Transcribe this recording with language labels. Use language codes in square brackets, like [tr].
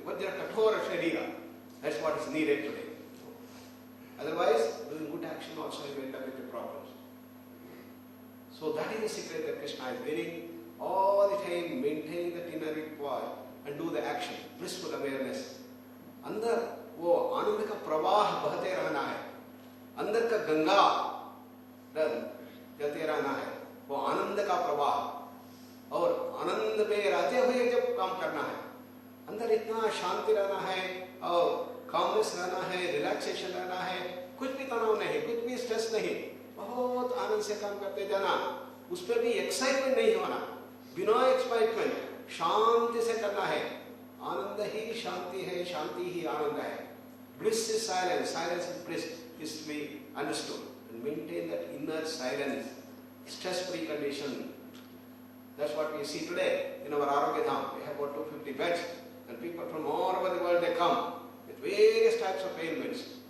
[en] Vajra Kathora Sharira. That's what is needed today. Otherwise, doing good action also you end up with the problems. So that is the secret that Krishna is giving. All the time maintain that inner quiet and do the action. Blissful awareness. [hi] अंदर वो आनंद का प्रवाह बहते रहना है, अंदर का गंगा चलते रहना है, वो आनंद का प्रवाह, और आनंद में रहते हुए जब काम करना है, अंदर इतना शांति रहना है और कामनेस रहना है, रिलैक्सेशन रहना है, कुछ भी तनाव नहीं, कुछ भी स्ट्रेस नहीं, बहुत आनंद से काम करते जाना, उस पर भी एक्साइटमेंट नहीं होना, बिना एक्साइटमेंट शांति से करना है. आनंद ही शांति है, शांति ही आनंद है. [en] Bliss is silence, silence is bliss, is to be understood. And maintain that inner silence, stress-free condition. That's what we see today in our Arogya Dham. We have about 250 beds, and people from all over the world, they come with various types of ailments.